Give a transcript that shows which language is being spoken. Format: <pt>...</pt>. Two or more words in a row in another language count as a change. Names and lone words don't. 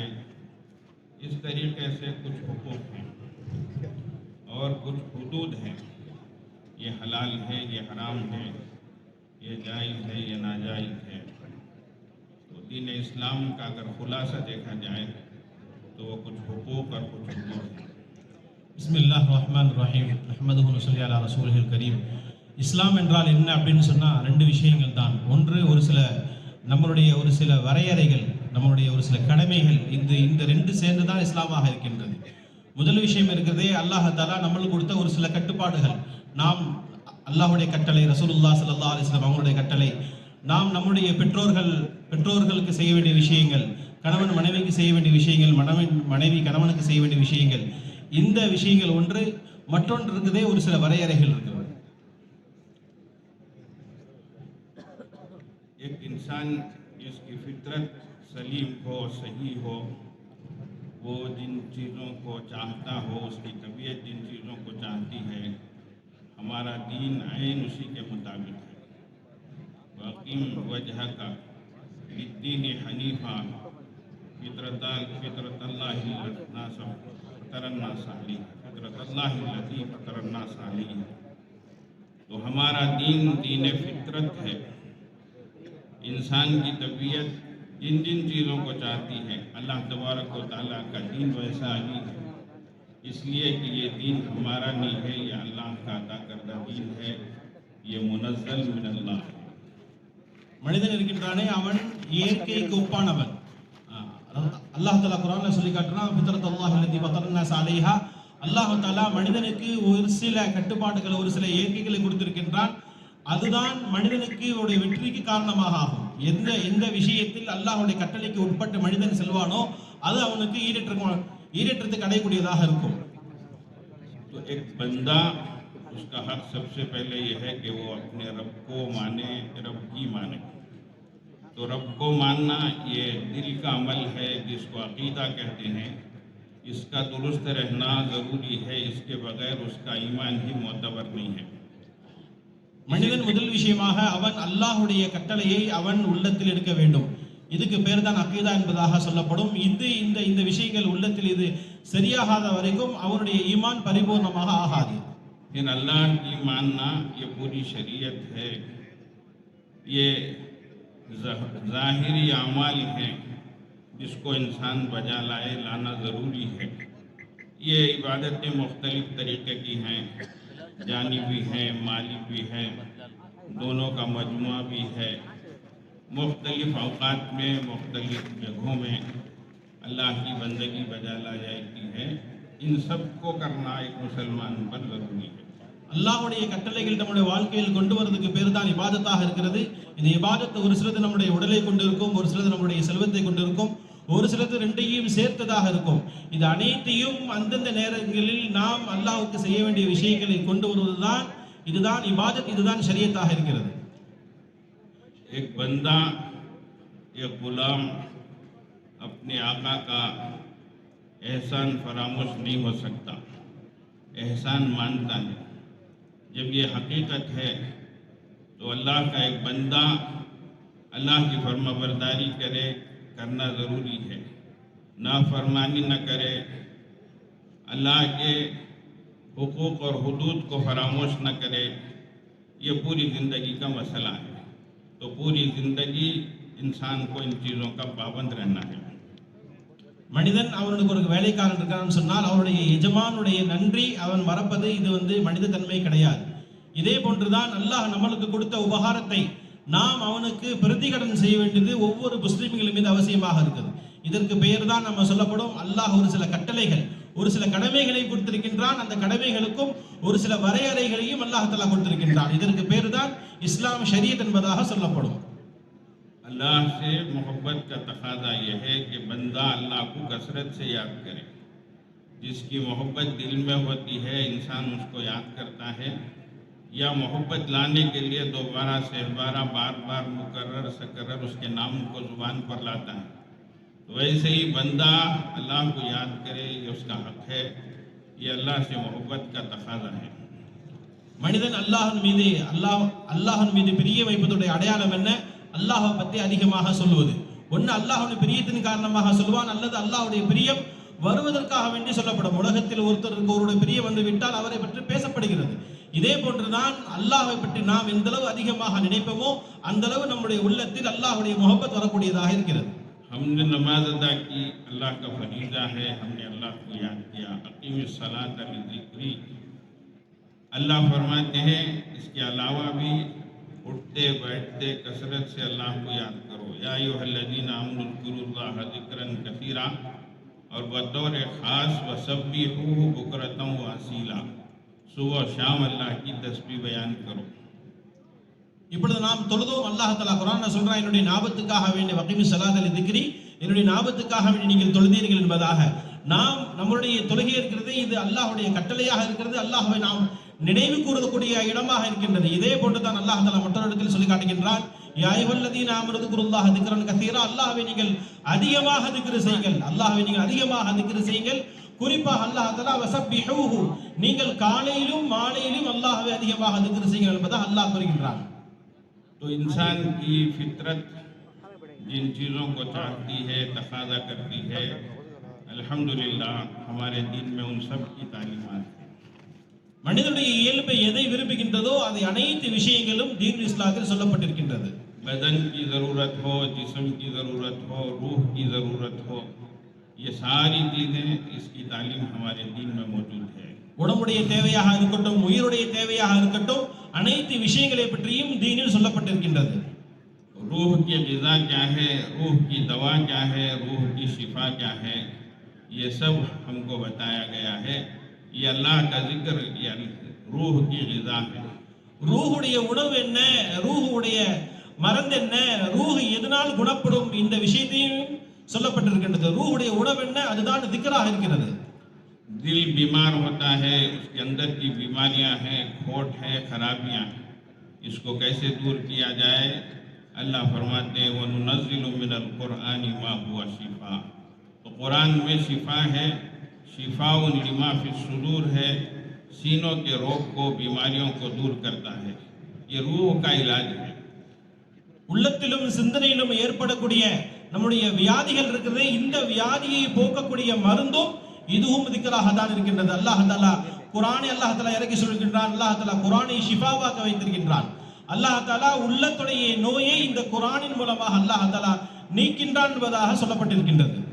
<hi>इस तरीके से कुछ हुकूक हैं और कुछ हुदूद हैं। ये हलाल है, ये हराम है, ये जायज़ है, ये नाजायज़ है। तो दीन इस्लाम का अगर खुलासा देखा जाए तो वो कुछ हुकूक और कुछ हुदूद हैं।</hi> <ar>بسم الله الرحمن الرحيم أحمده نصلي على رسوله الكريم.</ar> <ta>இஸ்லாம் என்றால் என்ன அப்படின்னு சொன்னால் ரெண்டு விஷயங்கள் தான். ஒன்று நம்மளுடைய ஒரு சில வரையறைகள், நம்மளுடைய ஒரு சில கடமைகள். இந்த இந்த ரெண்டு சேர்ந்து தான் இஸ்லாமாக இருக்கின்றது. முதல் விஷயம் இருக்கிறதே</ta> <ar>الله تعالى</ar> <ta>நம்மளுக்கு கொடுத்த ஒரு சில கட்டுப்பாடுகள். நாம் அல்லாஹ்வுடைய கட்டளை,</ta> <ar>رسول الله صلى الله عليه وسلم</ar> <ta>அவங்களுடைய கட்டளை, நாம் நம்முடைய பெற்றோர்களுக்கு செய்ய வேண்டிய விஷயங்கள், கணவன் மனைவிக்கு செய்ய வேண்டிய விஷயங்கள், மனைவி கணவனுக்கு செய்ய வேண்டிய விஷயங்கள். இந்த விஷயங்கள் ஒன்று. மற்றொன்று இருக்குதே ஒரு சில வரையறைகள் இருக்கிறது.</ta> <hi>एक इंसान जिसकी फितरत सलीम हो, सही हो, वो जिन चीज़ों को चाहता हो, उसकी तबीयत जिन चीज़ों को चाहती है, हमारा दीन ऐन उसी के मुताबिक है।</hi> <ar>وأقم وجهك للدين حنيفا فطرة الله.</ar> <hi>तो हमारा दीन दीन फितरत है। इंसान की तबीयत जिन जिन चीज़ों को चाहती है,</hi> <ar>الله تبارك وتعالى</ar> <hi>का दीन वैसा ही है। इसलिए कि ये दीन हमारा नहीं है, ये अल्लाह का अता करदा दीन है, ये</hi> <ar>منزل من الله</ar> <hi>है।</hi> <ta>மனிதன் இருக்கின்றானே அவன் இயற்கைக்கு ஒப்பானவன்.</ta> <ar>الله تعالى</ar> <ta>குர்ஆன்ல சொல்லி காட்டுறான்,</ta> <ar>فطرة الله التي فطر الناس عليها. الله تعالى</ar> <ta>மனிதனுக்கு ஒரு சில கட்டுப்பாடுகள், ஒரு சில இயற்கைகளை கொடுத்திருக்கின்றான். அதுதான் மனிதனுக்கு ஒரு வெற்றிக்கு காரணமாக ஆகும். எந்த எந்த விஷயத்தில் அல்லாஹ்வுடைய கட்டளைக்கு உட்பட்டு மனிதன் செல்வானோ அது அவனுக்கு ஈடேற்றத்துக்கு அடையக்கூடியதாக இருக்கும்.</ta> <hi>तो एक बंदा, उसका हक सबसे पहले यह है कि वो अपने रब को माने, रब की माने। तो रब को मानना ये दिल का अमल है, जिसको अकीदा कहते हैं। इसका दुरुस्त रहना ज़रूरी है, इसके बगैर उसका ईमान ही मोतबर नहीं है।</hi> <ta>மனிதன் முதல் விஷயமாக அவன் அல்லாஹ்வுடைய கட்டளையை அவன் உள்ளத்தில் எடுக்க வேண்டும். இதுக்கு பேர் தான் அகீதா என்பதாக சொல்லப்படும். இந்த இந்த விஷயங்கள் உள்ளத்தில் இது சரியாகாத வரைக்கும் அவனுடைய ஈமான் பரிபூர்ணமாக ஆகாது.</ta> <hi>इन अल्लाह की मानना ये पूरी शरीयत है। ये ज़ाहिरी अमाल हैं जिसको इंसान बजा लाना ज़रूरी है। ये इबादतें मुख्तलिफ़ तरीक़े की हैं, जानी भी हैं, माली भी हैं, दोनों का मजमुआ भी है। मुख्तलिफ़ औक़ात में, मुख्तलिफ़ जगहों में अल्लाह की बंदगी बजा ला जाती है। इन सब को करना एक मुसलमान पर ज़रूरी है।</hi> <ta>அல்லாஹ்வுடைய கட்டளைகள் நம்முடைய வாழ்க்கையில் கொண்டு வரதுக்கு பேர் தான் இபாதத்தாக இருக்கிறது. இந்த இபாதத் ஒரு சிலது நம்முடைய உடலை கொண்டு இருக்கும், ஒரு சிலது நம்முடைய செல்வத்தை கொண்டு இருக்கும், ஒரு சிலது ரெண்டையும் சேர்த்ததாக இருக்கும். இது அனைத்தையும் அந்தந்த நேரங்களில் நாம் அல்லாஹ்வுக்கு செய்ய வேண்டிய விஷயங்களை கொண்டு வருவதுதான் இதுதான் இபாதத், இதுதான் ஷரியத்தாக இருக்கிறது.</ta> <hi>एक बंदा, एक गुलाम अपने आका का एहसान फरामोश नहीं हो सकता, एहसान मानता है। जब ये हकीकत है तो अल्लाह का एक बंदा अल्लाह की फरमाबरदारी करना ज़रूरी है, नाफरमानी न करे, अल्लाह के हुकूक और हुदूद को फरामोश न करे। ये पूरी ज़िंदगी का मसला है। तो पूरी ज़िंदगी इंसान को इन चीज़ों का पाबंद रहना है।</hi> <ta>மனிதன் அவனுக்கு ஒரு வேலைக்காரன் இருக்கான்னு சொன்னால் அவருடைய எஜமானுடைய நன்றி அவன் மறப்பது இது மனித தன்மை கிடையாது. இதே போன்றுதான் அல்லாஹ் நம்மளுக்கு கொடுத்த உபகாரத்தை நாம் அவனுக்கு பிரதிகடன் செய்ய வேண்டியது ஒவ்வொரு முஸ்லிம்களின் மீது அவசியமாக இருக்குது. இதற்கு பெயர் தான் நம்ம சொல்லப்படும் அல்லாஹ் ஒரு சில கட்டளைகள், ஒரு சில கடமைகளை கொடுத்திருக்கின்றான். அந்த கடமைகளுக்கும் ஒரு சில வரையறைகளையும்</ta> <ar>الله تعالى</ar> <ta>கொடுத்திருக்கின்றான். இதற்கு பேர் தான் இஸ்லாம் ஷரியத் என்பதாக சொல்லப்படும்.</ta> <hi>अल्लाह से मोहब्बत का तकाजा यह है कि बंदा अल्लाह को कसरत से याद करे। जिसकी मोहब्बत दिल में होती है, इंसान उसको याद करता है, या मोहब्बत लाने के लिए दोबारा सहबारा बार बार मुकर्रर सकर्रर उसके नाम को ज़ुबान पर लाता है। तो वैसे ही बंदा अल्लाह को याद करे, ये उसका हक है, ये अल्लाह से मोहब्बत का तकाजा है।</hi> <ta>மனிதன் அல்லாஹ்வின் மீது பிரியம் வைப்பதுடைய அடையாளம் என்ன? அல்லாஹ்வை பற்றி அதிகமாக சொல்லுவது. ஒன்று அல்லாஹ்வுடைய பிரியத்தின் காரணமாக சொல்வான், அல்லது அல்லாஹ்வுடைய பிரியம் வருவதற்காக வேண்டி சொல்லப்படும். உலகத்தில் ஒருவருடைய பிரியம் வந்து விட்டால் அவரை பற்றி பேசப்படுகிறது. இதே போன்றுதான் அல்லாஹ்வை பற்றி நாம் எந்த அளவு அதிகமாக நினைப்போமோ அந்த அளவு நம்முடைய உள்ளத்தில் அல்லாஹ்வுடைய முஹப்பத் வரக்கூடியதாக இருக்கிறது.</ta> <hi>हमने नमाज अदा की, अल्लाह का फरीज़ा है, हमने अल्लाह को याद किया।</hi> <ar>أقم الصلاة لذكري,</ar> <hi>अल्लाह फरमाते हैं इसके अलावा भी उठते बैठते कसरत से अल्लाह को याद करो।</hi> <ar>يا أيها الذين آمنوا اذكروا الله ذكرا كثيرا,</ar> <hi>और बतौर ख़ास</hi> <ar>وسبحوه بكرة وأصيلا,</ar> <hi>सुबह शाम अल्लाह की तस्बीह बयान करो।</hi> <ta>இப்பொழுது நாம் தொழுதோம்.</ta> <ar>الله تعالى</ar> <ta>குர்ஆன்ல சொல்றான், என்னுடைய ஞாபகத்துக்காக வேண்டி</ta> <ar>وأقم الصلاة لذكري,</ar> <ta>என்னுடைய ஞாபகத்துக்காக வேண்டி நீங்கள் தொழுதீர்கள் என்பதாக. நாம் நம்மளுடைய தொழுகை இருக்கிறது, இது அல்லாஹ்வுடைய கட்டளையாக இருக்கிறது. அல்லாஹ்வை நாம் நினைவு கூறக்கூடிய இடமாக இருக்கின்றது. இதே போன்று தான்</ta> <ar>الله تعالى</ar> <ta>மற்றொரு இடத்தில் சொல்லி காட்டுகின்றான்,</ta> <ar>يا أيها الذين آمنوا اذكروا الله ذكرا كثيرا,</ar> <ta>அல்லாஹ்வை நீங்கள் அதிகமாக திக்ர் செய்யுங்கள், அல்லாஹ்வை நீங்கள் அதிகமாக திக்ர் செய்யுங்கள். குறிப்பாக</ta> <ar>الله تعالى وسبحوه,</ar> <ta>நீங்கள் காலையிலும் மாலையிலும் அல்லாஹ்வை அதிகமாக திக்ர் செய்யுங்கள் என்பதாக அல்லாஹ் கூறுகின்றான்.</ta> <hi>तो इंसान की फितरत जिन चीज़ों को चाहती है, तकाज़ा करती है, अल्हम्दुलिल्लाह हमारे दीन में उन सब की तालीमात है।</hi> <ta>மனிதனுடைய இயல்பை எதை விரும்புகின்றதோ அதை அனைத்து விஷயங்களும் தீன் இஸ்லாத்தில் சொல்லப்பட்டிருக்கின்றது.</ta> <hi>बदन की ज़रूरत हो, जिस्म की ज़रूरत हो, रूह की ज़रूरत हो, ये सारी चीज़ें इसकी तालीम हमारे दीन में मौजूद है।</hi> <ta>உடம்புடைய தேவையாக இருக்கட்டும், உயிருடைய தேவையாக இருக்கட்டும், அனைத்து விஷயங்களை பற்றியும் दीनिல் சொல்லப்பட்டிருக்கின்றது.</ta> <hi>रूह की ग़िज़ा क्या है, रूह की दवा क्या है, रूह की शिफा क्या है, ये सब हमको बताया गया है। ये अल्लाह का जिक्र, ये रूह की ग़िज़ा है।</hi> <ta>ரூஹுடைய உணவு என்ன, ரூஹுடைய மருந்து என்ன, ரூஹ் எதனால் குணப்படும், இந்த விஷயத்தையும் சொல்லப்பட்டிருக்கின்றது. ரூஹுடைய உணவு என்ன, அதுதான் திக்ராக இருக்கிறது.</ta> <hi>दिल बीमार होता है, उसके अंदर की बीमारियां हैं, खोट है, खराबियां हैं, इसको कैसे दूर किया जाए? अल्लाह फरमाते हैं</hi> <ar>وننزل من القرآن ما هو شفاء,</ar> <hi>तो कुरान में शिफा है,</hi> <ar>شفاء لما في الصدور</ar> <hi>है, सीनों के रोग को, बीमारियों को दूर करता है। ये रूह का इलाज है।</hi> <ta>உள்ளத்திலும் சிந்தனையிலும் ஏற்படக்கூடிய நம்முடைய வியாதிகள் இருக்கிறது, இந்த வியாதியை போக்கக்கூடிய மருந்தும் இதுவும் திக்ராக தான் இருக்கின்றது.</ta> <ar>الله تعالى</ar> <ta>குர்ஆனை</ta> <ar>الله تعالى</ar> <ta>இறக்கி சொல்கின்றான்.</ta> <ar>الله تعالى</ar> <ta>குர்ஆனை ஷிஃபாவாக வைத்திருக்கின்றான்.</ta> <ar>الله تعالى</ar> <ta>உள்ளத்துடைய நோயை இந்த குர்ஆனின் மூலமாக</ta> <ar>الله تعالى</ar> <ta>நீக்கின்றான் என்பதாக சொல்லப்பட்டிருக்கின்றது.</ta>